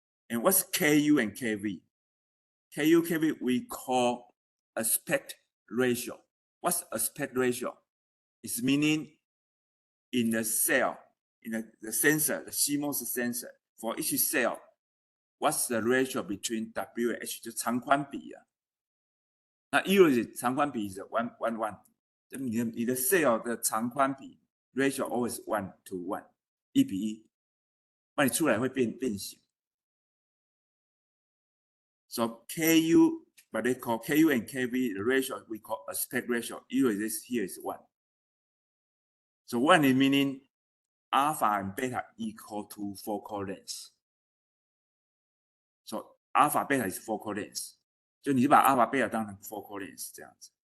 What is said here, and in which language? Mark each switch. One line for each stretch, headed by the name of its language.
English: And what's Ku and Kv? Ku, Kv we call aspect ratio. What's aspect ratio? It's meaning in the cell, in the sensor, the CMOS sensor, for each cell, what's the ratio between W and H?
Chinese: 就长宽比啊。那 usually 长宽比是 1:1， 你的 cell 的长宽比
English: ratio always 1:1，
Chinese: 1:1，那你出来会变形。
English: So Ku, what they call Ku and Kv, the ratio we call aspect ratio. Usually this here is 1. So 1 is meaning alpha and beta equal to focal length. So alpha beta is focal length.
Chinese: 就你把 alpha beta 当成 focal length 这样子。